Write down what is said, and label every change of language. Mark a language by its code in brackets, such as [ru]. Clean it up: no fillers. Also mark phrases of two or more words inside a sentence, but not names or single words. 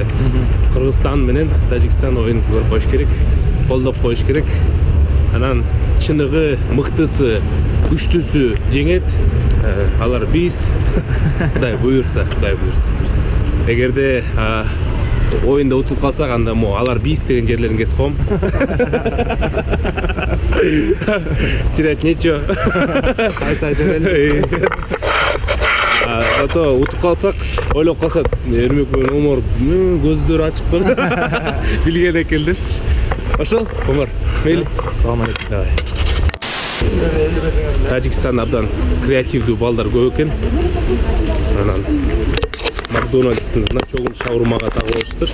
[ky] Кыргызстан менен Тажикстан оюн көрүп коюш керек, колдоп коюш керек. Анан чыныгы, мыктысы, күчтүүсү жеңет. Алар биз. Кудай буйрса. Эгерде оюнда утуп калсак, анда алар биз деген жерлерин кесип коем. [ru] Терять нечего. [ky] Ато утуп калсак, ойлоп калсат, Эрмек менен Омар көздөрү ачык болду. Билген экендерчи. Ошол, Омар, мейли. Салам алейкум. Тажикстанда абдан креативдүү балдар көп экен. Анан Макдональдстын значогун шаурмага тагып алыштыр.